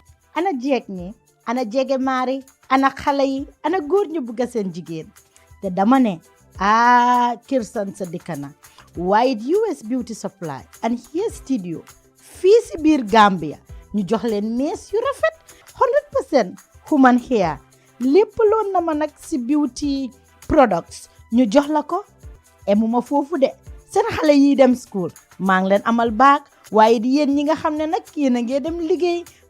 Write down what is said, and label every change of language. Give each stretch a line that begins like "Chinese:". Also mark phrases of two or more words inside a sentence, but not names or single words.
Wolof: ana jeeg ñi ana jege maari ana xale yi ana góor ñu bugg seen jigéen te dama ne kër san sa dikkana waaye US Beauty Supply and Hair Studio fii si biir Gambia ñu jox leen mees yu rafet 100%
English: human hair
Wolof: lépp loon na ma nag si
English: beauty products
Wolof: ñu jox la ko emuma foofu de seen xale yi dem school maa ngi leen amal baag waaye di yéen ñi nga xam ne nag yéen a ngee dem liggéey